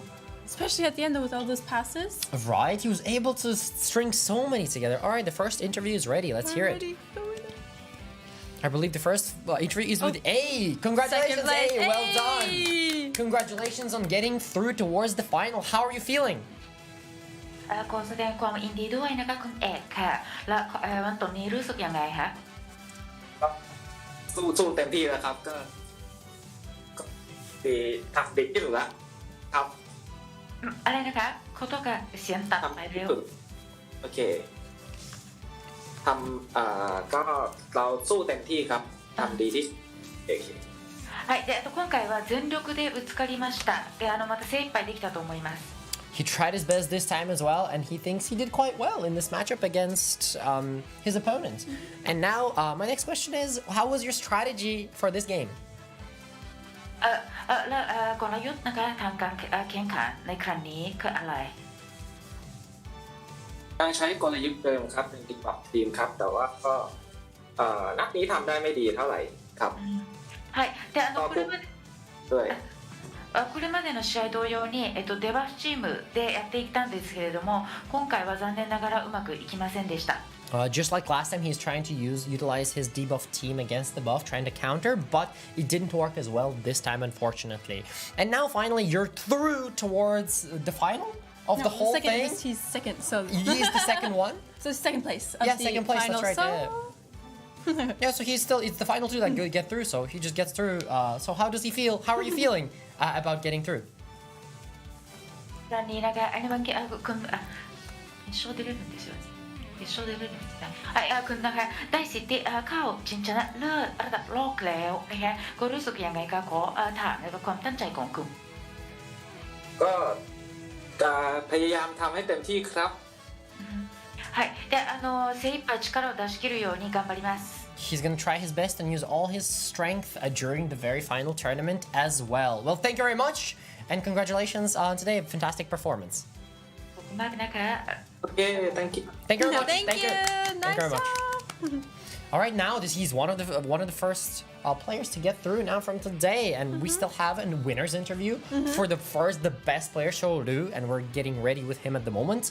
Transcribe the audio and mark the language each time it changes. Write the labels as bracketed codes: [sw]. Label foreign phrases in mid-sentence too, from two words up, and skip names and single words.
[en] Especially at the end with all those passes. Right? He was able to string so many together. All right, the first interview is ready. Let's hear it. I believe the first interview is with A. Congratulations, A. Well done. Congratulations on getting through towards the final. How are you feeling? [th] ขอแสดงความยินดีด้วยนะคะคุณเอกค่ะและวันตอนนี้รู้สึกยังไงคะ สู้เต็มที่แล้วครับก็ดีทำดีที่สุดแล้วครับ อะไรนะคะเขาต้องการเสียงตัดไปเร็ว โอเคทำก็เราสู้เต็มที่ครับทำดีที่ [ja] はいで今回は全力でぶつかりましたでまた精一杯できたと思います [en] He tried his best this time as well, and he thinks he did quite well in this matchup against his opponent. And now, my next question is, how was your strategy for this game? [th] แล้วกลยุทธ์นะคะทางการแข่งขันในครั้งนี้คืออะไร การใช้กลยุทธ์เดิมครับเป็นทีมครับแต่ว่าก็นัดนี้ทำได้ไม่ดีเท่าไหร่ครับ [ja] はいでこれまでの試合同様に、デバフチームでやっていったんですけれども今回は残念ながらうまくいきませんでした [en] Just like last time, he's trying to utilize his debuff team against the buff, trying to counter, but it didn't work as well this time, unfortunately. And now, finally, you're through towards the final of the whole thing. He's second, so he's the second one. So second place. Of second place. Final, that's right. So... yeah, so it's the final two that get through. So he just gets through. So how does he feel? How are you feeling about getting through? [ja] 決勝出れるんですよね決勝出れるんですね [th] คุณนะคะได้สิทธิ์เข้าชิงชนะเลิศระดับโลกแล้วนะคะก็รู้สึกยังไงคะขอถามในความตั้งใจของคุณ ก็จะพยายามทำให้เต็มที่ครับ [ja] はいで精一杯力を出し切るように頑張ります [en] He's going to try his best and use all his strength during the very final tournament as well. Well, thank you very much and congratulations on today. Fantastic performance. Okay, thank you. Thank you very much. Thank you. Nice very much. All right, now he's one of the first players to get through now from today, and we still have a winners interview for the best player, xiaolu, and we're getting ready with him at the moment.